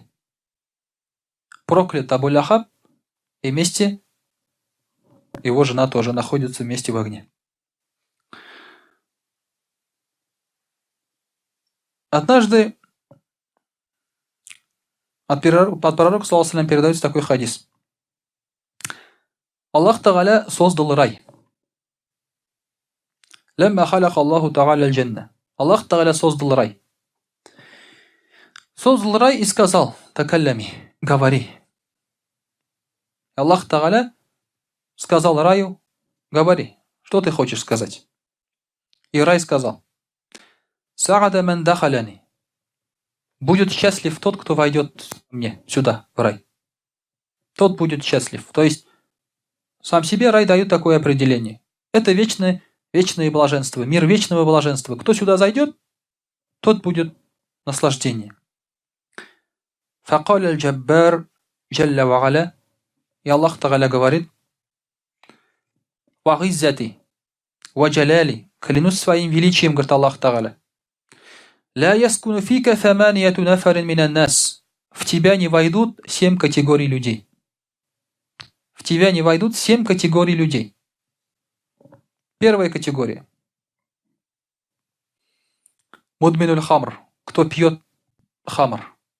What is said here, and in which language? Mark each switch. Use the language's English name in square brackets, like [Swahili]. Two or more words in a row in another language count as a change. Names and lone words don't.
[Russian] Проклят Абу Ляхаб, и вместе его жена тоже находится вместе в огне. Однажды от пророка, [Arabic] صلى الله عليه, [Russian] передается такой хадис. Аллах Та'аля создал рай. [Arabic] لما خلق الله تعالى الجنة. [Russian] Аллах Та'аля создал рай. Создал рай и сказал: такаллями, говори. Аллах Та'аля сказал раю: говори, что ты хочешь сказать. И рай сказал: [Arabic] سعد من دخلني. [Russian] Будет счастлив тот, кто войдет мне сюда, в рай. Тот будет счастлив. То есть, сам себе рай дает такое определение. Это вечное блаженство, мир вечного блаженства. Кто сюда зайдет, тот будет наслаждение. [Arabic] فقال الجبار جل وعلا. [Russian] И Аллах Та'аля говорит: [Arabic] وعزتي وجلالي. [Russian] Клянусь своим величием, говорит Аллах Та'аля. [Arabic] لا يسكن فيك ثمانية نفر من الناس. [Russian] В тебя не войдут 7 категорий людей. В тебя не войдут 7 категорий людей. Первая категория. [Arabic] مدمن الخمر. [Russian] Кто пьет хамр.